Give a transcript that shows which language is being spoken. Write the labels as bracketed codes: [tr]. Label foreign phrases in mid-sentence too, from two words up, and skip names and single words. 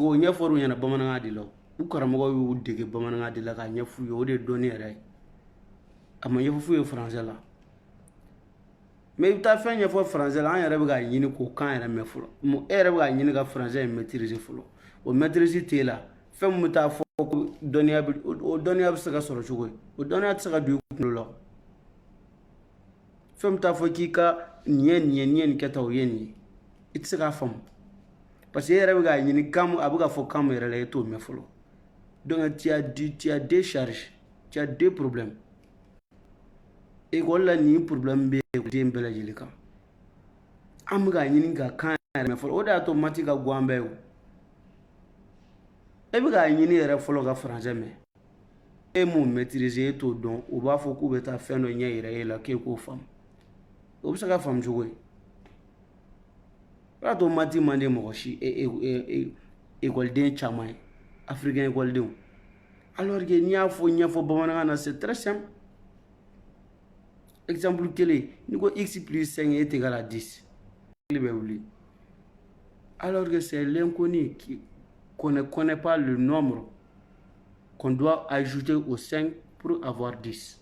[bm] o ɲɛfɔra u ɲɛna bamanankan de la u karamɔgɔ y'u dege bamanankan de la k'a ɲɛf'u ye o de ye dɔnni yɛrɛ ye a ma ɲɛfɔ f'u ye français la mais i bɛ taa fɛn ɲɛfɔ français la an yɛrɛ bɛ k'a ɲini k'o kan yɛrɛ mɛn fɔlɔ e yɛrɛ bɛ k'a ɲini ka français in maîtriser fɔlɔ o maîtrise t'e la fɛn min bɛ taa fɔ ko dɔnniya bɛ se ka sɔrɔ cogo ye o dɔnniya tɛ se ka don i kunkolo la fɛn min t'a fɔ k'i ka nin ye nin kɛ tan o ye nin ye i tɛ se k'a faamu parce que e yɛrɛ bɛ k'a ɲini kan a bɛ ka fɔ kan min yɛrɛ la e t'o mɛn fɔlɔ [fr] donc tu as deux charges tu as deux problèmes [bm] école la nin problème bɛ den bɛɛ lajɛlen kan an bɛ k'a ɲini ka kan yɛrɛ mɛn fɔlɔ o de y'a to mati ka go an bɛɛ ye e bɛ k'a ɲini yɛrɛ fɔlɔ ka français mɛn e m'o maîtriser e t'o dɔn o b'a fɔ k'u bɛ taa fɛn dɔ ɲɛ yira e la k'e k'o faamu o bɛ se ka faamu cogo ye o y'a to mati man di mɔgɔ si ekɔliden caman ye africain ekɔlidenw [fr] alors que [bm] n'i y'a fɔ ɲɛfɔ bamanankan na [fr] c'est très simple exemple [bm] kelen ni ko [fr] x plus 5 est égal à 10 il [bm] bɛ wuli [fr] alors que c'est l'inconnu qu'on ne connaît pas le nombre qu'on doit ajouter au 5 pour avoir 10